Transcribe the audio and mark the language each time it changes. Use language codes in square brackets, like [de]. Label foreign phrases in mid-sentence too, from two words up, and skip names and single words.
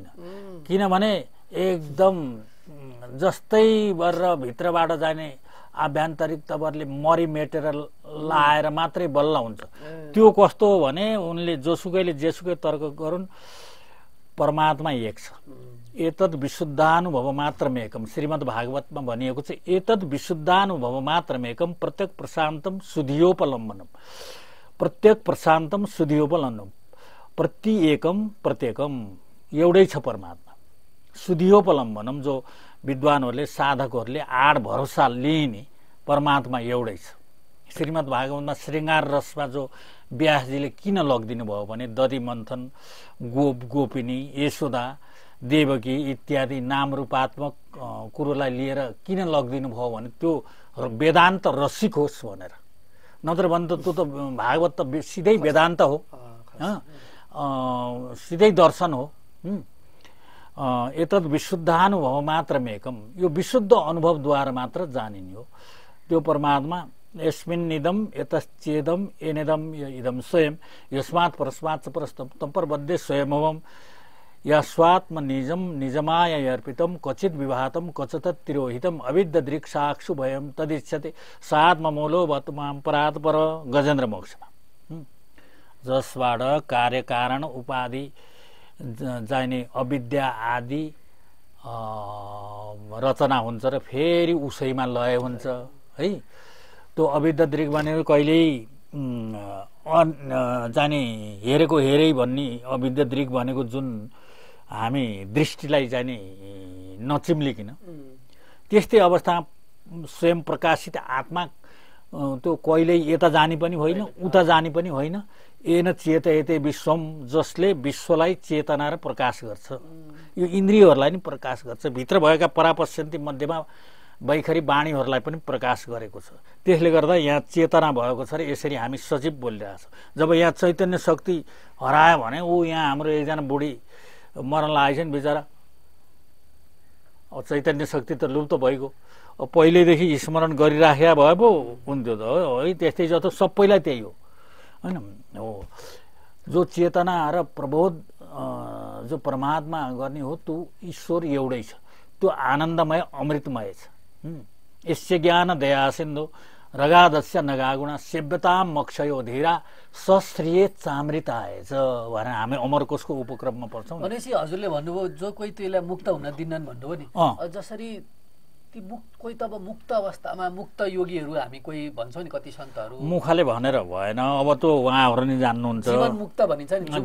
[ne] किनभने एकदम जस्तै गरेर भित्रबाट जाने आभ्यन्तरिक तवरले मरि मेटेर लाएर मात्रै बल्ल हुन्छ। त्यो कस्तो हो भने उनले जोसुकैले जेसुकै तर्क गरून् परमात्मा एक छ। [sa] एतद् विशुद्धानुभव मात्रमेकम [ne] श्रीमद् भागवतमा भनिएको छ। [sa] एतद् विशुद्धानुभव मात्रमेकम प्रत्येक प्रशान्तम सुधियोपलम्बनम प्रत्येक प्रशान्तम सुधियोपलम्बनम प्रत्येकम प्रत्येकम [ne] एउटै छ परमात्मा। सुधियोपलम्बनम जो विद्वानहरूले साधकहरूले आड भरोसा लिने परमात्मा एउटै छ। श्रीमद् भागवतमा श्रृङ्गार रसमा जो व्यासजीले किन लगिदिनु भयो भने दधि मन्थन गोपिनी यशोदा देवकी इत्यादि नाम रूपात्मक कुरोलाई लिएर किन लगिदिनु भयो भने त्यो वेदान्त रसिक होस् भनेर। नत्र भने त त्यो त भागवत त सिधै वेदान्त हो, सिधै दर्शन हो। [sa] एतद् विशुद्धानुभव मात्रमेकम [ne] यो विशुद्ध अनुभवद्वारा मात्र जानिने हो। त्यो परमात्मा [sa] यस्मिन्निदम यतश्चेदम एनेदम इदम स्वयं यस्मात् परस्मात् च परस्तम तम्परबद्धे स्वयमवम यस्वात्म निजम निजमाय अर्पितम क्वचित् विभातम क्वचित् तिरोहितम अविद्ध दृक्साक्षु भयम तदिच्छते सात्ममूलो वर्तमान परात् पर [ne] गजेन्द्र मोक्षमा। जसबाट कार्यकारण उपाधि जाने अविद्या आदि रचना हुन्छ र फेरि उसैमा लय हुन्छ है। त्यो अविद्या दृक् भनेको कहिल्यै जाने हेरेको हेरै भन्ने अविद्या दृक् भनेको जुन हामी दृष्टिलाई चाहिँ नि नचिम्लिकन त्यस्तै अवस्थामा स्वयं प्रकाशित आत्मा त्यो कहिल्यै यता जाने पनि होइन उता जाने पनि होइन [sa] येन चेतयते विश्वम [ne] जसले विश्वलाई चेतना र प्रकाश गर्छ यो इन्द्रियहरूलाई नि प्रकाश गर्छ भित्र भएका परापश्यन्ती मध्येमा बैखरी वाणीहरूलाई पनि प्रकाश गरेको छ त्यसले गर्दा यहाँ चेतना भएको छ र यसरी हामी सजीव बोलिरहेछौँ जब यहाँ चैतन्य शक्ति हरायो भने ऊ यहाँ हाम्रो एकजना बुढी मर्न लागेको छ नि बिचरा अब चैतन्य शक्ति त लुप्त भइगयो पहिल्यैदेखि स्मरण गरिराखेका भए पो हुन्थ्यो त है त्यस्तै जस्तो सबैलाई त्यही हो होइन हो जो चेतना र प्रबोध जो परमात्मा गर्ने हो त्यो ईश्वर एउटै छ त्यो आनन्दमय अमृतमय छ [sa] यस्य ज्ञान दया सिन्धु रगादस्य नगागुणा सेव्यता मक्षयो धीरा सश्रिय चामृताएछ [ne] भनेर हामी अमरकोशको उपक्रममा पढ्छौँ भनेपछि हजुरले भन्नुभयो जो कोही त्यसलाई मुक्त हुन दिन्नन् भन्नुभयो नि जसरी ती कोही त अब मुक्त अवस्थामा मुक्त योगीहरू हामी कोही भन्छौँ नि कति सन्तहरू मुखले भनेर भएन अब त्यो उहाँहरू नि जान्नुहुन्छ जीवन मुक्त भनिन्छ नि